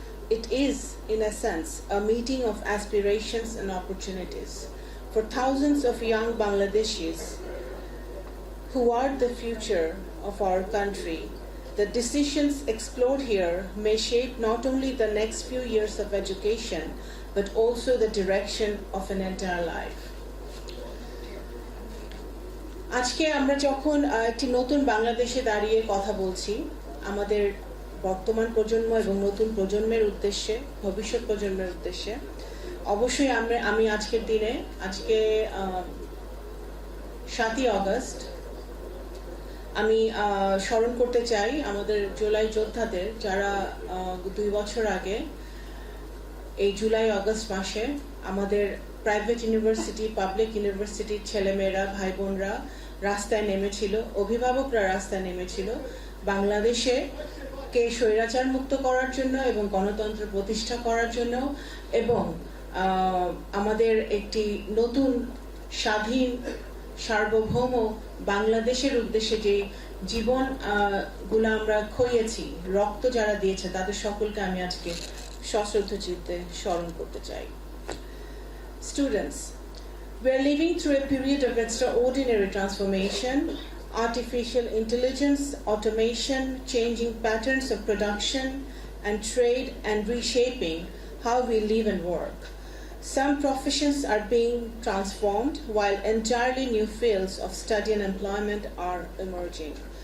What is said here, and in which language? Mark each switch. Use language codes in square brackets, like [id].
[en] It is, in a sense, a meeting of aspirations and opportunities for thousands of young Bangladeshis who are the future of our country. The decisions explored here may shape not only the next few years of education, but also the direction of an entire life. [bn] আজকে আমরা যখন একটি নতুন বাংলাদেশে দাঁড়িয়ে কথা বলছি, আমাদের বর্তমান প্রজন্ম এবং নতুন প্রজন্মের উদ্দেশ্যে, ভবিষ্যৎ প্রজন্মের উদ্দেশ্যে, অবশ্যই আমি আজকের দিনে, আজকে 7ই আগস্ট, আমি স্মরণ করতে চাই আমাদের জুলাই যোদ্ধাদের, যারা 2 বছর আগে এই জুলাই আগস্ট মাসে আমাদের প্রাইভেট ইউনিভার্সিটি, পাবলিক ইউনিভার্সিটির ছেলেমেয়েরা, ভাই বোনরা রাস্তায় নেমেছিল, অভিভাবকরা রাস্তায় নেমেছিল বাংলাদেশে কে স্বৈরাচার মুক্ত করার জন্য এবং গণতন্ত্র প্রতিষ্ঠা করার জন্য, এবং আমাদের একটি নতুন স্বাধীন সার্বভৌম বাংলাদেশের উদ্দেশ্যে যে জীবন গুলো আমরা খইয়েছি, রক্ত যারা দিয়েছে, তাদের সকলকে আমি আজকে সশ্রদ্ধ চিত্তে স্মরণ করতে চাই। [en] Students, we are living through a period of extraordinary transformation, artificial intelligence, automation, changing patterns of production and trade, and reshaping how we live and work. Some professions are being transformed, while entirely new fields of study and employment are emerging.